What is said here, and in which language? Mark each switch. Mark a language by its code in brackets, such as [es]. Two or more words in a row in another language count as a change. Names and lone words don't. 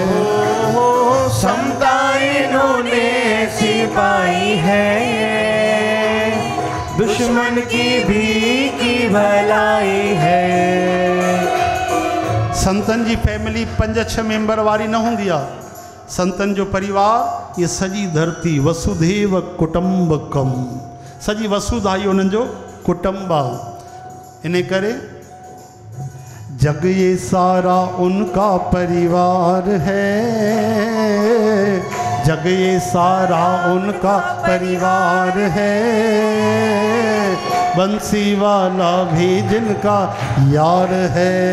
[hi] समता इन्होंने ऐसी पाई है, दुश्मन की भी की भलाई है। [sd] संतन जी फैमिली 5-6 मेंबर वारी न हूंदी आहे। संतन जो परिवार ये सजी धरती [sa] वसुधैव कुटुंबकम, [sd] सजी वसुधा ही उन्हनि जो कुटुंब आहे। [hi] इन करे जग ये सारा उनका परिवार है, जग ये सारा उनका परिवार है। बंसी वाला भी जिनका यार है।